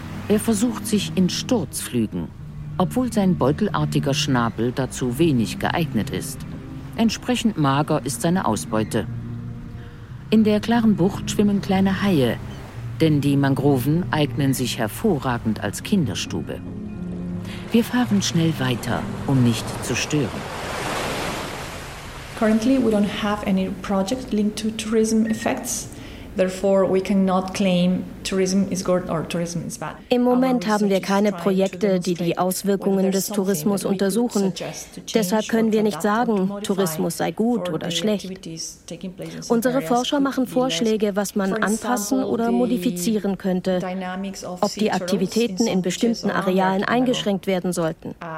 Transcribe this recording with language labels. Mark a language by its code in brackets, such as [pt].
[de] Er versucht sich in Sturzflügen, obwohl sein beutelartiger Schnabel dazu wenig geeignet ist. Entsprechend mager ist seine Ausbeute. In der klaren Bucht schwimmen kleine Haie, denn die Mangroven eignen sich hervorragend als Kinderstube. Wir fahren schnell weiter, um nicht zu stören. [en] Currently we don't have any project linked to tourism effects. Therefore, we cannot claim tourism is good or tourism is bad. [de] Im Moment haben wir keine Projekte, die die Auswirkungen des Tourismus untersuchen. Deshalb können wir nicht sagen, Tourismus sei gut oder schlecht. Unsere Forscher machen Vorschläge, was man anpassen oder modifizieren könnte, ob die Aktivitäten in bestimmten Arealen eingeschränkt werden sollten.